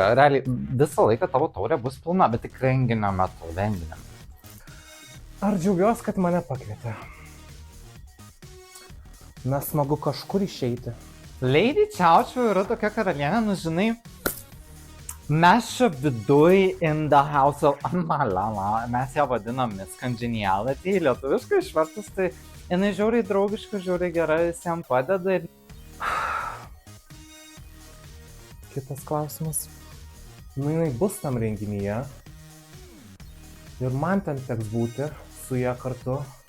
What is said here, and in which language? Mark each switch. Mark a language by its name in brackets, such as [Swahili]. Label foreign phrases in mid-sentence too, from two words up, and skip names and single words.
[Lithuanian] Realiai, visą laiką tavo taurė bus pilna, bet tik renginio metu. Ar džiaugiuosi, kad mane pakvietė? Na, smagu kažkur išeiti. Lady Chow Chow yra tokia karalienė, žinai, mes čia viduj [English] in the house of Malala, [Lithuanian] mes ją vadinam Miss Congeniality, lietuviškai išvertus, tai jinai žiauriai draugiška, žiauriai gera, visiems padeda. Kitas klausimas. Jinai bus tam renginyje ir man ten teks būti su ją kartu.